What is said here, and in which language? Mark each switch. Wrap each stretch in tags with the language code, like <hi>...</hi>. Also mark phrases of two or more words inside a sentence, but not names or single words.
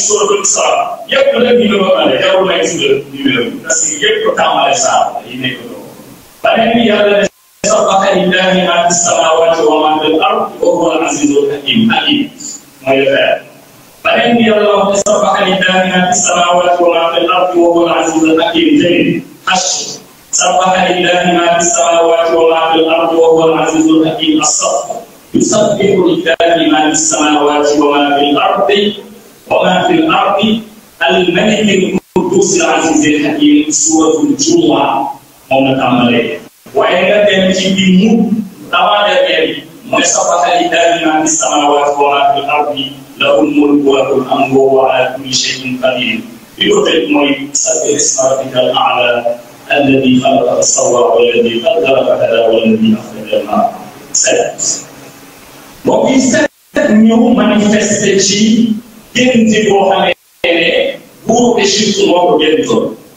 <wo>suratul Isra yëpp la numéro 1 jarul may tudd numéro bi</wo> <fr>parce que</fr> <wo>yëpp ko tàmbale saa yi nekk loolu beneen bi yàlla ne</wo> <ar>سبح لله ما في السماوات وما في الأرض وهو العزيز الحكيم</ar> <wo>mooy leer beneen bi yàlla wax ne</wo> <ar>سبح لله ما في السماوات وما في الأرض وهو العزيز الحكيم tamit Hashr سبح لله ما في السماوات وما في الأرض وهو العزيز الحكيم الصف يسبح لله ما في السماوات وما في الأرض وما في الأرض الملك القدوس العزيز الحكيم سورة الجمعة</ar> <wo>moom la tàmbalee waaye nga dem ci biir mu tawaadee mooy sabbaha</wo> <ar>لله ما في السماوات وما في الأرض له الملك وله الأمر وهو على كل شيء قدير</ar> <wo>li ko teg mooy</wo> <ar>سبح اسم ربك الأعلى الذي خلق فسوى والذي قدر فهدى والذي أخرج المرعى</ar> <wo>mbokk yi ñëw manifesté ci gént boo xamee ne buuru Égypte moo ko géntoon</wo>